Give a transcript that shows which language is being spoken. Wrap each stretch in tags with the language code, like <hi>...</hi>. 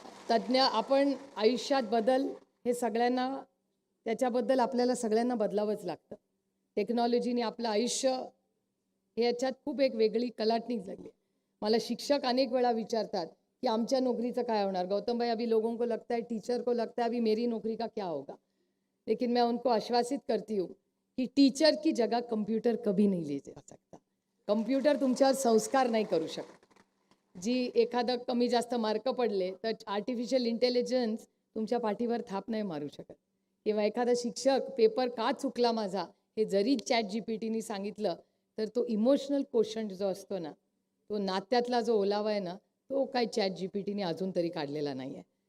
<mr>तज्ज्ञ आपण आयुष्यात बदल हे सगळ्यांना त्याच्याबद्दल आपल्याला सगळ्यांना बदलावंच लागतं. टेक्नॉलॉजीने आपलं आयुष्य हे याच्यात खूप एक वेगळी कलाटणी लागली. मला शिक्षक अनेक वेळा विचारतात कि आमच्या नौकरीचं काय होणार.</mr> <hi>गौतम भाई अभी लोगों को लगता है टीचर को लगता है अभी मेरी नौकरी का क्या होगा. लेकिन मैं उनको आश्वासित करती हूँ कि टीचर की जगह कंप्यूटर कभी नहीं ले जा सकता.</hi> <mr>कंप्यूटर तुमच्यावर संस्कार नाही करू शकत. जी एखादं कमी जास्त मार्क पडले तर आर्टिफिशियल इंटेलिजन्स तुमच्या पाठीवर थाप नाही मारू शकत. किंवा एखादा शिक्षक पेपर का चुकला माझा हे जरी ChatGPTने सांगितलं तर तो इमोशनल कोशंट जो असतो ना तो नात्यातला जो ओलावा आहे ना तो काय ChatGPTने अजून तरी काढलेला नाही आहे.</mr>